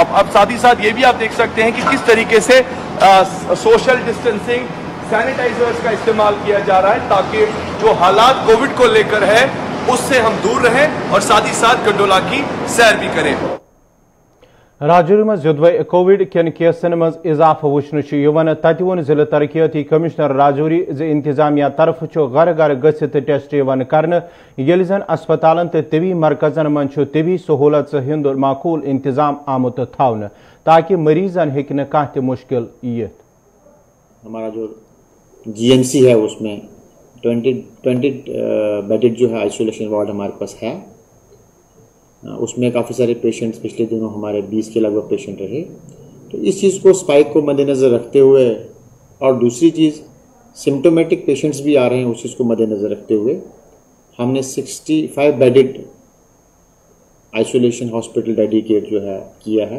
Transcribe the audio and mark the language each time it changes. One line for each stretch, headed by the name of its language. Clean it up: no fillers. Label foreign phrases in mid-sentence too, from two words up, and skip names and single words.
Hindi: अब साथ ही साथ ये भी आप देख सकते हैं कि किस तरीके से
English: social distancing,
Hindi: सैनिटाइजर्स का इस्तेमाल किया जा रहा है ताकि जो हालात कोविड को लेकर है उससे हम दूर रहें और साथ ही साथ गंडोला की सैर भी करें।
Kashmiri: राजौरी मज युद्ध कोविड कन केसन मज इजाफा वुचन तत वोन जिला तरक्याती कमिश्नर राजौरी इंतजामिया तरफ घर घर गसित टेस्ट करने येल जन अस्पतालन तो तवी मरकजन मन तवी सहूलत हिंद माकूल इंतजाम आमुत थावन ताकि मरीजन हेक्न कह मुश्किल ये।
Hindi: हमारा जो जीएमसी है उसमें 20 बेडेड जो है
English: isolation ward
Hindi: हमारे पास है। उसमें काफ़ी सारे पेशेंट्स पिछले दिनों हमारे 20 के लगभग पेशेंट रहे। तो इस चीज़ को स्पाइक को मद्देनज़र रखते हुए और दूसरी चीज़
English: symptomatic patients
Hindi: भी आ रहे हैं, उस चीज़ को मद्देनज़र रखते हुए हमने 65
English: bedded isolation hospital dedicate
Hindi: जो है किया है।